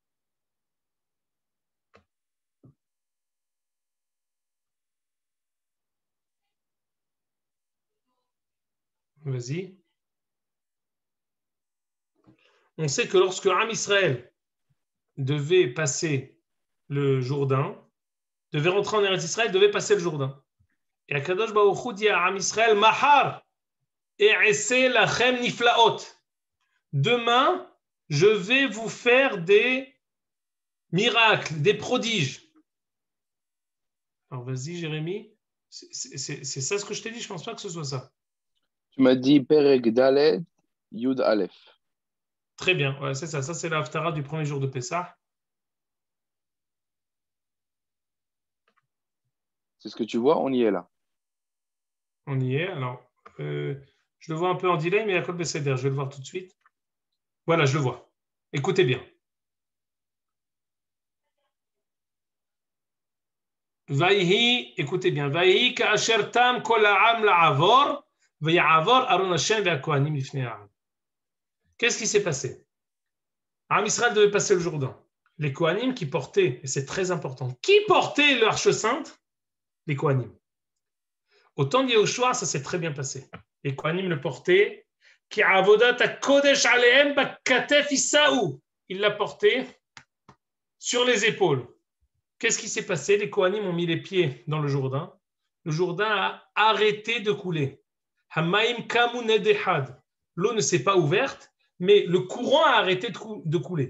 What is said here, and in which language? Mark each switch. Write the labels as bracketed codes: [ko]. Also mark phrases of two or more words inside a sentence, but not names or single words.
[fr] Vas-y. On sait que lorsque Am Israël devait passer le Jourdain, devait rentrer en Eretz Israël, devait passer le Jourdain. Et Akadosh Baruch Hu dit à Am Israël, [he] מחר אעשה לכם נפלאות. [fr] Demain, je vais vous faire des miracles, des prodiges. Alors vas-y, Jérémie. C'est ça ce que je t'ai dit, je ne pense pas que ce soit ça. Tu m'as dit [he] פרק דלת, יוד אלף. [fr] Très bien, ouais, c'est ça. Ça, c'est l'Haftara du premier jour de Pessah. C'est ce que tu vois, on y est là. On y est. Alors, je le vois un peu en delay, mais il y a [he] כל בסדר. [fr] Je vais le voir tout de suite. Voilà, je le vois. Écoutez bien. Vayhi, écoutez bien. [he] ויהי כאשר תם כל העם לעבור, ויעבור ארון השם והכהנים לפני העם. [fr] Qu'est-ce qui s'est passé? Am Israël devait passer le Jourdain. Les Kohanim qui portaient, et c'est très important, qui portait l'arche sainte? Les Kohanim. Au temps de Yehoshua, ça s'est très bien passé. Les Kohanim le portaient. [he] כי עבודת הקודש עליהם בכתף ישאו. [fr] Il l'a porté sur les épaules. Qu'est-ce qui s'est passé? Les Kohanim ont mis les pieds dans le Jourdain. Le Jourdain a arrêté de couler. [he] המים קמו נד אחד. [fr] L'eau ne s'est pas ouverte, mais le courant a arrêté de couler.